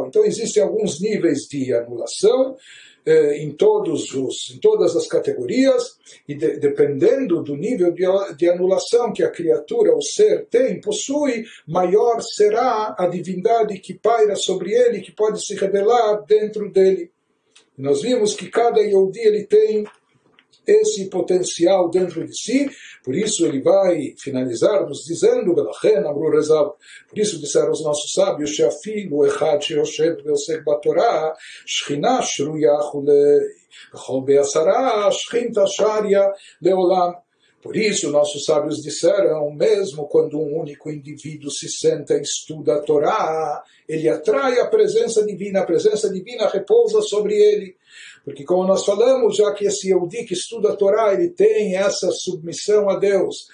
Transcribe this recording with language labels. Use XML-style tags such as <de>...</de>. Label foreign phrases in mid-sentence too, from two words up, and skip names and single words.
<pt>Então existem alguns níveis de anulação em todas as categorias, e dependendo do nível de anulação que a criatura, o ser, possui, maior será a divindade que paira sobre ele, que pode se revelar dentro dele. E nós vimos que cada Yehudi ele tem esse potencial dentro de si, por isso ele vai finalizar nos dizendo, por isso disseram os nossos sábios,</pt> <he>שאפילו אחד שיושב ועוסק בתורה, שכינה שרויה בכל בעשרה, שכינתא שריא לעולם.</he> <pt>Por isso, nossos sábios disseram, mesmo quando um único indivíduo se senta e estuda a Torá, ele atrai a presença divina repousa sobre ele. Porque, como nós falamos, já que esse Yehudi que estuda a Torá, ele tem essa submissão a Deus.</pt>